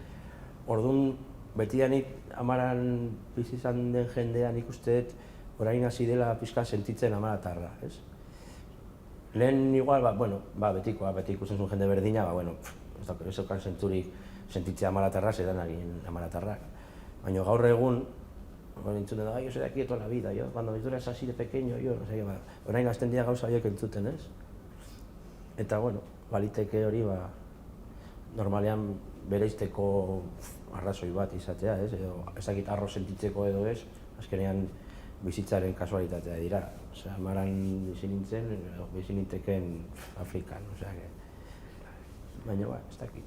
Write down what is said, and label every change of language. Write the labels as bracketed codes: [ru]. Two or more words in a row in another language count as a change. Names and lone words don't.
[eu] Orduan, betidanik Amaran bizi izan den jendea nik uste dut orain hasi dela pixka sentitzen Amaratarra, ez? Lehen igual, betikoa, beti ikusten zuen jende berdina, ez daukan zentzurik sentitzea Amaratarra, zedan egin Amaratarrak. Baina gaur egun, entzuten da, [es] yo soy de aquí toda la vida, cuando tú eres así de pequeño, [eu] orain hasten dira gauza horiek entzuten, ez? Eta, baliteke hori, normalean bereizteko arrazoi bat izatea, ez? Edo, ezakit arro sentitzeko edo ez, azkenean bizitzaren kasualitatea dira. Osea, Amaran bizi nintzen, bizi ninteken Afrikan, osea, baina, ez dakit.